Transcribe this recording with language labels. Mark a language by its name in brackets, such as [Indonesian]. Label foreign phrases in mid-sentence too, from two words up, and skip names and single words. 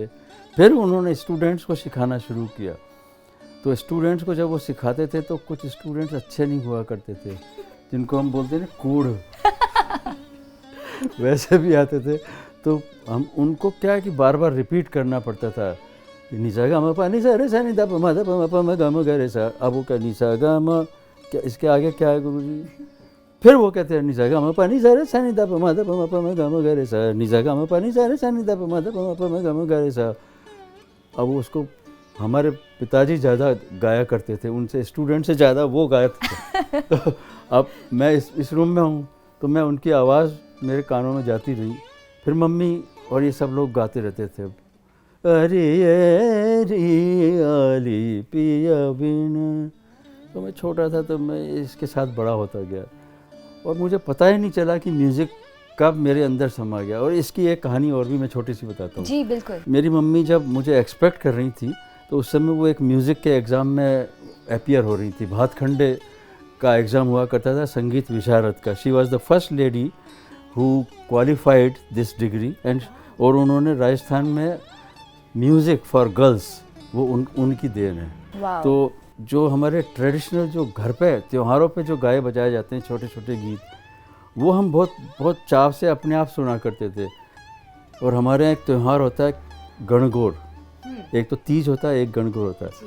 [Hindi] फिर उन्होंने स्टूडेंट्स को सिखाना शुरू किया। तो स्टूडेंट्स को जब वो सिखाते थे तो कुछ स्टूडेंट्स अच्छे नहीं हुआ करते थे, जिनको हम बोलते हैं ना कूड़, वैसे भी आते थे। तो हम उनको क्या है कि बार बार रिपीट करना पड़ता था। निसा गा म पा निसा रे सा नि दा प म दा प म प म गा म गा रे सा। अब वो क्या निसा गा म, क्या इसके आगे क्या है गुरुजी? फिर वो कहते हैं निसा गा म पा निसा रे सा नि दा प म दा प म प म गा म गा रे सा। निसा गा म पा निसा रे सा नि दा प म दा प म प म गा म गा रे सा। अब उसको हमारे पिताजी ज़्यादा गाया करते थे, उनसे स्टूडेंट से ज़्यादा वो गायक थे। तो अब मैं इस रूम में हूँ तो मैं उनकी आवाज़ मेरे कानों में जाती रही। फिर मम्मी और ये सब लोग गाते रहते थे। अरे आली पिया बिन। तो मैं छोटा था तो मैं इसके साथ बड़ा होता गया और मुझे पता ही नहीं चला कि म्यूज़िक कब मेरे अंदर समा गया। और इसकी एक कहानी और भी मैं छोटी सी बताता हूँ। जी बिल्कुल। मेरी मम्मी जब मुझे एक्सपेक्ट कर रही थी तो उस समय वो एक म्यूज़िक के एग्ज़ाम में अपीयर हो रही थी। भातखंडे का एग्ज़ाम हुआ करता था, संगीत विशारद का। [English] She was the first lady who qualified this degree and [Hindi] और उन्होंने राजस्थान में [English] music for girls [Hindi] वो उनकी देन है। वाह। तो जो हमारे ट्रेडिशनल जो घर पे त्योहारों पे जो गाए बजाए जाते हैं छोटे छोटे गीत, वो हम बहुत बहुत चाव से अपने आप सुना करते थे। और हमारे यहाँ एक त्यौहार होता है गणगौर, एक तो तीज होता है, एक गणगौर होता है।